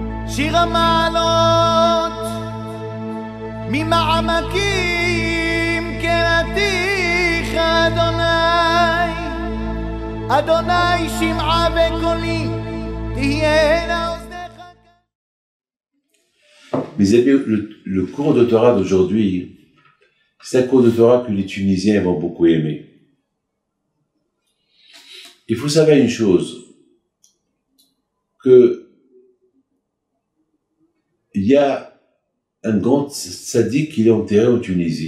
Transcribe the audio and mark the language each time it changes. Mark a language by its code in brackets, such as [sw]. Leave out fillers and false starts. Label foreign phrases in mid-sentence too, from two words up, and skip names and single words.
[he] שיר המעלות ממעמקים קראתיך אדוני, אדוני שמעה בקולי תהיינה אוזניך. [fr] Mes amis, le cours de Torah d'aujourd'hui, c'est un cours de Torah que les Tunisiens vont beaucoup aimer. Il faut savoir une chose, que il y a un grand tzaddik qui est enterré en Tunisie.